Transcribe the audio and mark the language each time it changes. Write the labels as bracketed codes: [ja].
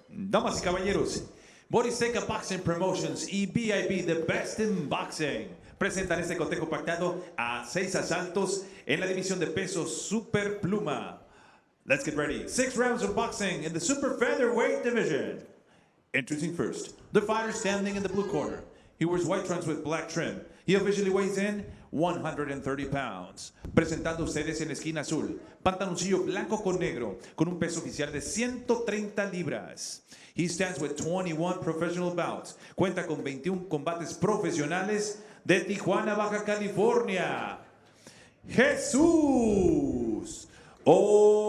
[es] Damas y caballeros, Boristeca Boxing Promotions y BIB, The Best in Boxing, presentan este cotejo pactado a 6 asaltos en la división de peso super pluma. [en] Let's get ready. 6 rounds of boxing in the super featherweight division. Introducing first, the fighter standing in the blue corner. He wears white trunks with black trim. He officially weighs in 130 pounds. [es] Presentando ustedes en la esquina azul, pantaloncillo blanco con negro, con un peso oficial de 130 libras. [en] He stands with 21 professional bouts. [es] Cuenta con 21 combates profesionales de Tijuana, Baja California. Jesús Osuna.